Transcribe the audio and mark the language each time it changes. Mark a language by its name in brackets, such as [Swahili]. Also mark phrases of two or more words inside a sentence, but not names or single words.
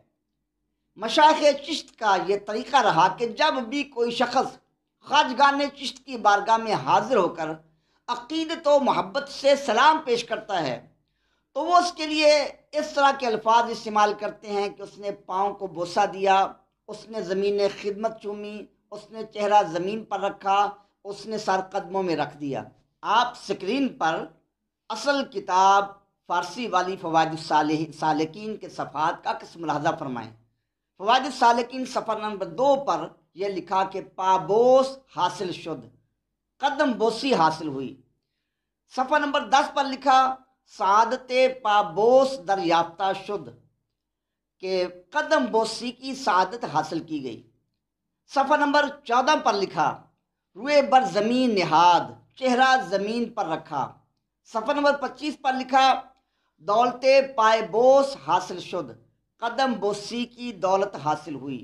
[Urdu] مشائخ چشت کا یہ طریقہ رہا کہ جب بھی کوئی شخص خواجگان چشت کی بارگاہ میں حاضر ہو کر عقیدت و محبت سے سلام پیش کرتا ہے تو وہ اس کے لیے اس طرح کے الفاظ استعمال کرتے ہیں کہ اس نے پاؤں کو بوسہ دیا، اس نے زمین خدمت چومی، اس نے چہرہ زمین پر رکھا، اس نے سر قدموں میں رکھ دیا۔ آپ سکرین پر اصل کتاب فارسی والی فوائد السالکین کے صفحات کا عکس ملاحظہ فرمائیں۔ فوائد السالکین صفحہ نمبر 2 پر یہ لکھا کہ [Persian] پابوس حاصل شد، [Urdu] قدم بوسی حاصل ہوئی۔ صفحہ نمبر 10 پر لکھا [Persian] سعادت پابوس دریافتہ شد، [Urdu] کہ قدم بوسی کی سعادت حاصل کی گئی۔ صفحہ نمبر 14 پر لکھا [Persian] روئے بر زمین نہاد، [Urdu] چہرہ زمین پر رکھا۔ صفحہ نمبر 25 پر لکھا [Persian] دولت پائے بوس حاصل شد، [Urdu] قدم بوسی کی دولت حاصل ہوئی۔